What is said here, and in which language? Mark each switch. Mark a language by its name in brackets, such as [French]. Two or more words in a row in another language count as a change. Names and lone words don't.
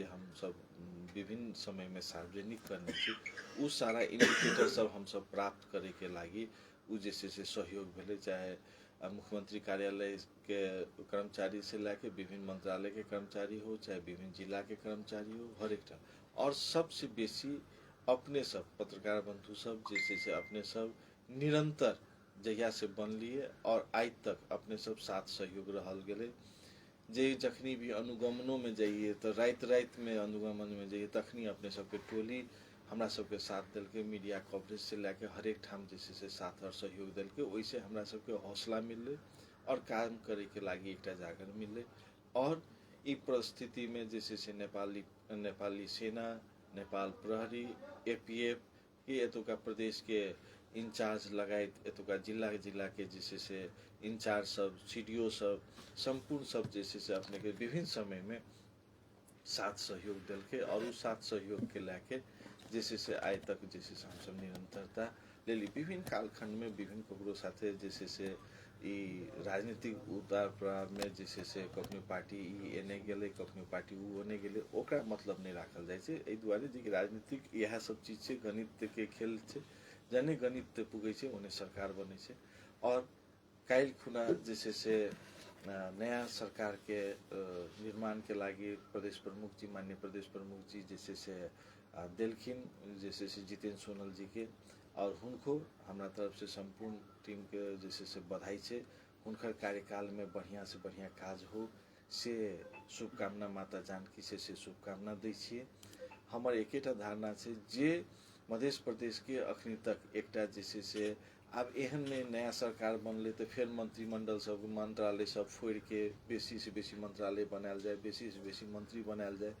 [Maithili] हम सब विभिन्न समय में सार्वजनिक करने छी उ सारा इंडिकेटर सब हम सब प्राप्त करे के लागी उ जैसे से सहयोग भेले चाहे मुख्यमंत्री कार्यालय के कर्मचारी से लेके विभिन्न मंत्रालय के कर्मचारी हो चाहे विभिन्न जिला के कर्मचारी हो हर एक और सबसे बेसी अपने सब पत्रकार बंधु सब जैसे से अपने सब निरंतर जहिया से बनलिए और आज तक अपने सब साथ सहयोग रहल गेले जे जखनी भी अनुगमनों में जाइए तो रात में अनुगमन में जाइए तखनी अपने सबके टोली हमरा सबके साथ दिल के [English] media coverage [Maithili] से लेके हर एक ठाम जैसे से साथ और सहयोग दिल के वैसे हमरा सबके हौसला मिले और काम करे के लागी एक जागर मिले और ई परिस्थिति में जैसे से नेपाली सेना नेपाल प्रहरी एपीएफ के एतुका प्रदेश के इंचार्ज लगायत एतुका जिला के जैसे से इंचार्ज सब सीडीओ सब संपूर्ण सब जैसे से अपने के विभिन्न समय में साथ सहयोग दिल के और उस साथ सहयोग के लेके जैसे से आज तक जैसे से हम सब निरंतरता ले ली विभिन्न कालखंड में विभिन्न ककरो साथे जैसे से राजनीतिक उतार चढ़ाव में जैसे से कखनो पार्टी एने गेले कखनो पार्टी उ ओने गेले ओकरा मतलब नहीं राखल जाय छै एहि दुआरे जे राजनीतिक यह सब चीज छै गणित के खेल छै जने गणित पुगे छै ओने सरकार बने छै और काल्हि खुना जैसे से नया सरकार के निर्माण के लागी प्रदेश प्रमुख जी, माननीय प्रदेश प्रमुख जी जैसे से देलखिन जैसे से जितेंद्र सोनल जी के, और हुनको हमरा तरफ से संपूर्ण टीम के जैसे से बधाई है। हुनकर कार्यकाल में बढ़िया से बढ़िया काज हो से शुभकामना माता जानकी से शुभकामना दै छियै। हमर एकेटा धारणा छै जे मध्य प्रदेश के अखनी तक एकटा जैसे से आब एहन में नया सरकार बनले तो फिर मंत्रिमंडल सब मंत्रालय सब फोड़ के बेसी से बेसी मंत्रालय बनायल जाए, बेसी से बेसी मंत्री बनायल जाए।